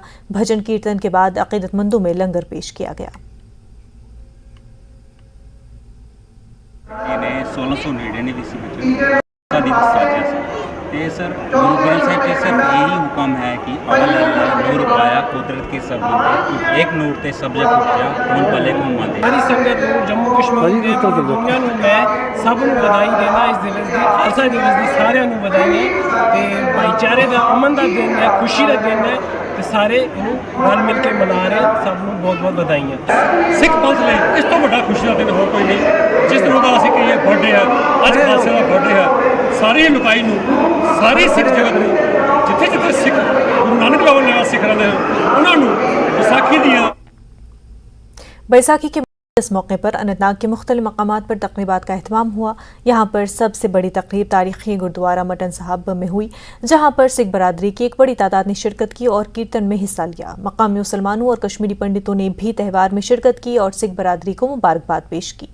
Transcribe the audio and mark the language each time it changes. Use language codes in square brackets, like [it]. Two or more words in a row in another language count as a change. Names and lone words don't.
[ur] بھجن کیرتن کے بعد عقیدت مندوں میں لنگر پیش کیا گیا. [pa] 1699 ਦਾ ਦਿਵਸ ਸਾਜਿਆ ਸੀ ਤੇ ਸਰ ਗੁਰੂ ਗ੍ਰੰਥ ਸਾਹਿਬ ਜੀ ਸਿਰਫ ਇਹੀ ਹੁਕਮ ਹੈ ਕਿ ਅਵਲ ਨੂਰ ਪਾਇਆ ਕੁਦਰਤ ਕੇ ਸਬ ਬੰਦੇ ਏਕ ਨੂਰ ਤੇ ਸਬ ਜਗ ਉਠਿਆ ਕੌਨ ਭਲੇ ਕੌਨ ਮਾਂਦੇ। ਸਾਰੀ ਸੰਗਤ ਨੂੰ ਜੰਮੂ ਕਸ਼ਮੀਰ ਦੇ ਦੁਨੀਆ ਨੂੰ ਮੈਂ ਸਭ ਨੂੰ ਵਧਾਈ ਦੇਣਾ ਇਸ ਦਿਵਸ ਦੀ, ਖਾਲਸਾ ਦਿਵਸ ਦੀ ਸਾਰਿਆਂ ਨੂੰ ਵਧਾਈਆਂ ਤੇ ਭਾਈਚਾਰੇ ਦਾ ਅਮਨ ਦਾ ਦਿਨ ਹੈ, ਖੁਸ਼ੀ ਦਾ ਦਿਨ ਹੈ ਤੇ ਸਾਰੇ ਇਹਨੂੰ ਰਲ ਮਿਲ ਕੇ ਮਨਾ ਰਹੇ। ਸਭ ਨੂੰ ਬਹੁਤ ਬਹੁਤ ਵਧਾਈਆਂ। ਸਿੱਖ ਪੰਥ ਲਈ ਇਸ ਤੋਂ ਵੱਡਾ ਖੁਸ਼ੀ ਦਾ ਦਿਨ ਹੋਰ ਕੋਈ ਨਹੀਂ। ਜਿਸ ਦਿਨ ਦਾ ਅਸੀਂ ਕਹੀਏ ਬਰਥਡੇ ਹੈ, ਅੱਜ ਖਾਲਸੇ ਦਾ ਬਰਥਡੇ ਹੈ। ਸਾਰੀ ਲੁਕਾਈ ਨੂੰ, ਸਾਰੀ ਸਿੱਖ ਜਗਤ ਨੂੰ, ਜਿੱਥੇ ਜਿੱਥੇ ਸਿੱਖ ਗੁਰੂ ਨਾਨਕ ਦੇਵ ਨੇ ਸਿੱਖ ਰਹੇ ਹਨ ਉਹਨਾਂ ਨੂੰ ਵਿਸਾਖੀ ਦੀਆਂ। [ur] بیساکھی کے اس موقعے پر اننت ناگ کے مختلف مقامات پر تقریبات کا اہتمام ہوا. یہاں پر سب سے بڑی تقریب تاریخی گوردوارہ مٹن صاحب میں ہوئی، جہاں پر سکھ برادری کی ایک بڑی تعداد نے شرکت کی اور کیرتن میں حصہ لیا. مقامی مسلمانوں اور کشمیری پنڈتوں نے بھی تہوار میں شرکت کی اور سکھ برادری کو مبارکباد پیش کی.